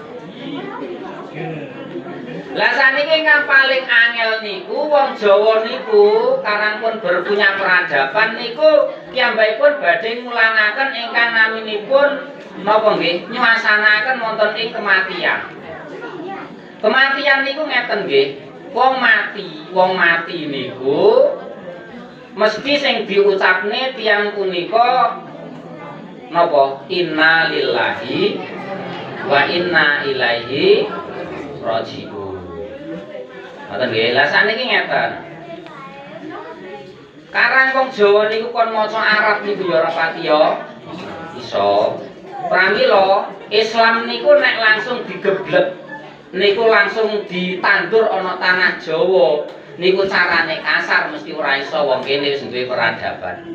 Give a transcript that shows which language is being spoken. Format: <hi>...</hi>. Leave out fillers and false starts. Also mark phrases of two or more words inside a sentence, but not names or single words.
<jv>Lah saniki ingkang paling angel niku wong Jawa niku karangpun</jv> <id>berpunya peradaban</id> <jv>niku piyambakipun badhe ngulangaken ingkang naminipun napa nggih nyuasanaken wonten ing kematian. Kematian niku ngeten nggih, wong mati niku mesti sing diucapne tiyang punika napa</jv> <ar>إنا لله وإنا إليه راجعون.</ar> <jv>Ngoten nggih. Lah saniki ngeten. Karang wong Jawa niku kon maca Arab niku ya ora pati ya iso. Pramila Islam niku nek langsung digeblek niku langsung ditandur ana tanah Jawa niku carane kasar mesti ora iso wong kene wis duwe peradaban.</jv>